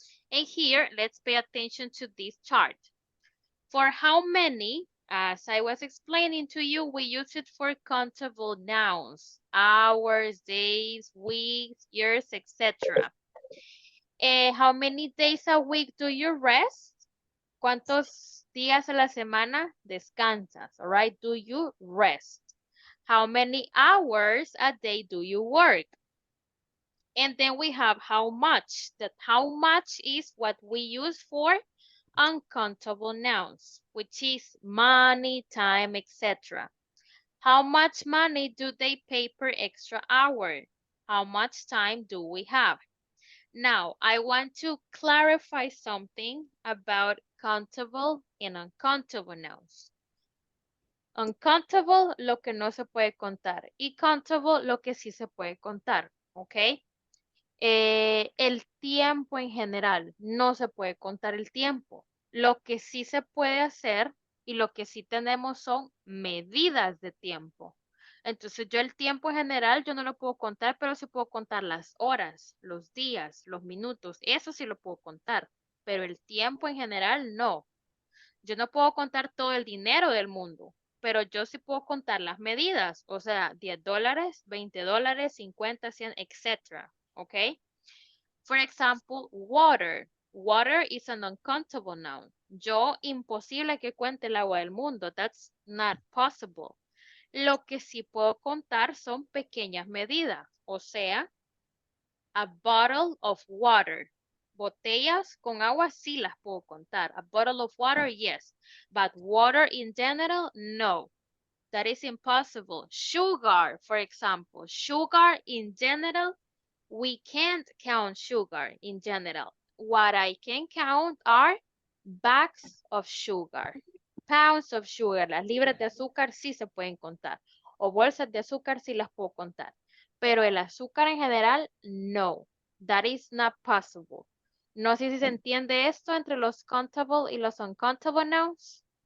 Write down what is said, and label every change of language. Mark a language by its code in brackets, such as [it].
[en] And here, let's pay attention to this chart. For how many, as I was explaining to you, we use it for countable nouns, hours, days, weeks, years, etc. How many days a week do you rest? [es] ¿Cuántos días a la semana descansas? [en] All right, do you rest? How many hours a day do you work? And then we have how much. That how much is what we use for uncountable nouns, which is money, time, etc. How much money do they pay per extra hour? How much time do we have? Now, I want to clarify something about countable and uncountable nouns. [es] Uncountable, lo que no se puede contar. Y countable, lo que sí se puede contar. ¿Ok? El tiempo en general, no se puede contar el tiempo. Lo que sí se puede hacer y lo que sí tenemos son medidas de tiempo. Entonces yo el tiempo en general yo no lo puedo contar, pero sí puedo contar las horas, los días, los minutos, eso sí lo puedo contar, pero el tiempo en general no. Yo no puedo contar todo el dinero del mundo, pero yo sí puedo contar las medidas, o sea, $10, $20, 50, 100, etc. [en] ¿Ok? For example, water. Water is an uncountable noun. [es] Yo, imposible que cuente el agua del mundo. [en] That's not possible. [es] Lo que sí puedo contar son pequeñas medidas. O sea, [en] a bottle of water. [es] Botellas con agua sí las puedo contar. [en] A bottle of water, yes. But water in general, no. That is impossible. Sugar, for example. Sugar in general, we can't count sugar in general. What I can count are bags of sugar, pounds of sugar. [es] Las libras de azúcar sí se pueden contar. O bolsas de azúcar sí las puedo contar. Pero el azúcar en general, no. [en] That is not possible. [es] No sé si se entiende esto entre los countable y los uncountable nouns.